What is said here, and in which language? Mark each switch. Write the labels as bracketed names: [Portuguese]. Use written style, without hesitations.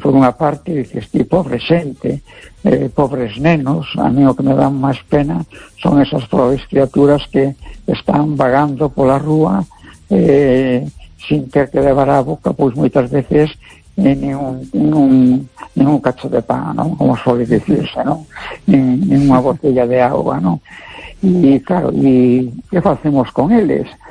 [Spanish] Por una parte, dices, tío, pobre gente, pobres nenos, a mí lo que me da más pena son esas pobres criaturas que están vagando por la rúa sin [Galician] ter que levar a boca, pois moitas veces nin un cacho de pan, [Spanish] ¿no? Como suele decirse, ¿no? [Galician] Ni unha botella de agua, ¿no? [Spanish] Y claro, ¿y qué [Galician] facemos con eles?